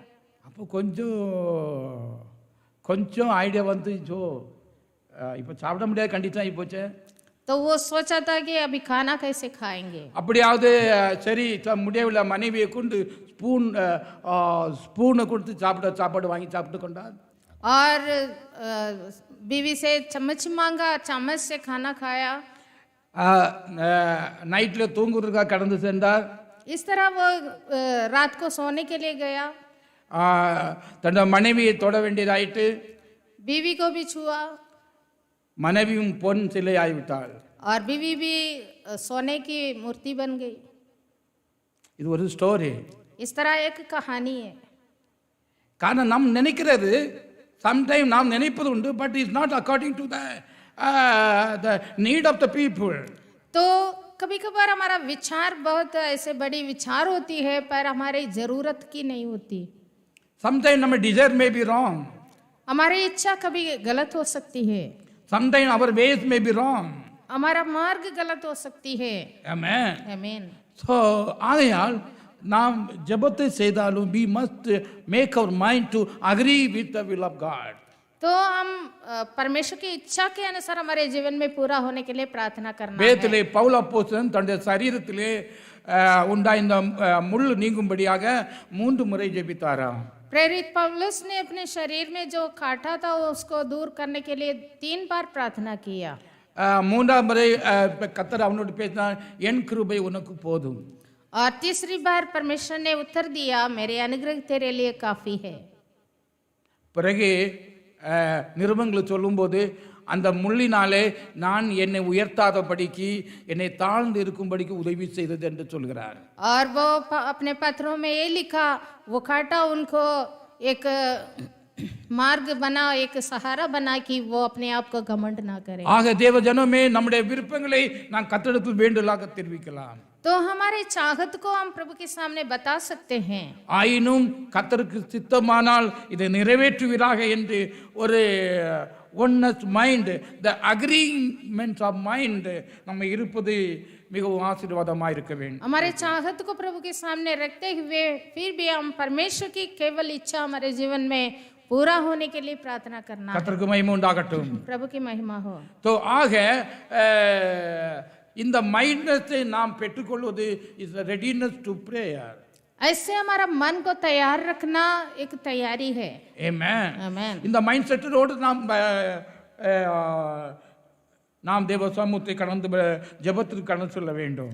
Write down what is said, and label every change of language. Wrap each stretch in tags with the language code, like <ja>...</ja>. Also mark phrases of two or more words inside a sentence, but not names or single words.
<ta>அப்போ கொஞ்சம் ஐடியா வந்து ஜோ இப்போ சாப்பிட முடியாத கண்டிஷன் ஆகி போச்சு.</ta> <hi>तो वो सोचा था कि अभी खाना कैसे खाएंगे।</hi> <ta>அப்படியாவது சரி முடியவில்லை, மனைவியை கொண்டு ஸ்பூனை கொடுத்து சாப்பாடு வாங்கி சாப்பிட்டு கொண்டார்.</ta> <hi>और बीवी से चम्मच मांगा, चम्मच से खाना खाया।</hi> <ta>நைட்டில் தூங்குறதுக்காக கடந்து சென்றார்.</ta> <hi>इस तरह वो रात को सोने के लिए गया।</hi> <ta>தன்னோட மனைவியை தொட வேண்டியதாயிட்டு.</ta> <hi>बीवी को भी छुआ</hi> <ta>மனைவியும் பொன் சிலை ஆகிவிட்டாள்.</ta> <hi>और बीवी भी सोने की मूर्ति बन गई।</hi> <ta>இது ஒரு ஸ்டோரி.</ta> <hi>इस तरह एक कहानी है।</hi> <ta>காரணம் நாம் நினைக்கிறது சம்டைம் நாம் நினைப்பது உண்டு,</ta> <en>But is not according to the need of the people.</en> <hi>तो कभी कभार हमारा विचार बहुत ऐसे बड़ी विचार होती है, पर हमारी जरूरत की नहीं होती।</hi> <en>Sometime நம்ம desire may be wrong.</en> <hi>हमारी इच्छा कभी गलत हो सकती है।</hi> <en>Sometime அவர் ways may be wrong.</en> <hi>हमारा मार्ग गलत हो सकती है।</hi> <ta>ஆமென்.</ta> <hi>आमीन।</hi> <ta>ஸோ ஆகையால் நாம் ஜெபத்தை செய்தாலும்</ta> <en>we must make our mind to agree with the will of God.</en> <hi>तो हम परमेश्वर की इच्छा के अनुसार हमारे जीवन में पूरा होने के लिए प्रार्थना करना है।</hi> <ta>வேதத்திலே பவுல் அப்போஸ்தலன் தன்னுடைய சரீரத்திலே உண்டாயிருந்த முள் நீங்கும்படியாக 3 முறை ஜெபித்தாராம்.</ta> <hi>प्रेरित पौलुस ने अपने शरीर में जो काटा था उसको दूर करने के लिए 3 बार प्रार्थना किया।</hi> <ta>3ஆம் முறை கர்த்தர் அவனோடு பேசினார், என் கிருபை உனக்கு போதும்.</ta> <hi>और तीसरी बार परमेश्वर ने उत्तर दिया, मेरे अनुग्रह तेरे लिए काफी है।</hi> <ta>பிறகு நிருபங்களை சொல்லும்போது அந்த முள்ளினாலே நான் என்னை உயர்த்தாதபடிக்கு என்னை தாழ்ந்து இருக்கும்படிக்கு உதவி செய்தது என்று சொல்கிறார்.</ta> <hi>और वो अपने पत्रों में ये लिखा, वो काटा उनको एक मार्ग बना, एक सहारा बना कि वो अपने आप को घमंड ना करे।</hi> <ta>ஆக தேவ ஜனமே நம்முடைய விருப்பங்களை நாம் கர்த்தரிடத்தில் வேண்டுதலாக தெரிவிக்கலாம்.</ta> <hi>तो हमारे चाहत को हम प्रभु के सामने बता सकते हैं।</hi> <ta>ஆயினும் கர்த்தருக்கு சித்தமானால் இதை நிறைவேற்றுவீராக என்று ஒரு</ta> <en>oneness mind, the agreement of mind</en> <ta>நம்ம இருப்பது மிகவும் ஆசீர்வாதமாக இருக்க வேண்டும்.</ta> <hi>हमारे चाहत को प्रभु के सामने रखते हुए फिर भी हम परमेश्वर की केवल इच्छा हमारे जीवन में पूरा होने के लिए प्रार्थना करना है।</hi> <ta>கர்த்தருக்கு மகிமை உண்டாகட்டும்.</ta> <hi>प्रभु की महिमा हो।</hi> <ta>तो ஆக இந்த மைண்ட்னஸை நாம் பெற்றுக்கொள்வது</ta> <en>is readiness to prayer.</en> <hi>ऐसे हमारा मन को तैयार रखना एक तैयारी है।</hi> <ta>ஆமென்.</ta> <hi>आमीन।</hi> <ta>இந்த மைண்ட் செட்டோடு நாம் தேவ சமூகத்தை கடந்து ஜெபத்திற்கு கடந்து செல்ல வேண்டும்.</ta>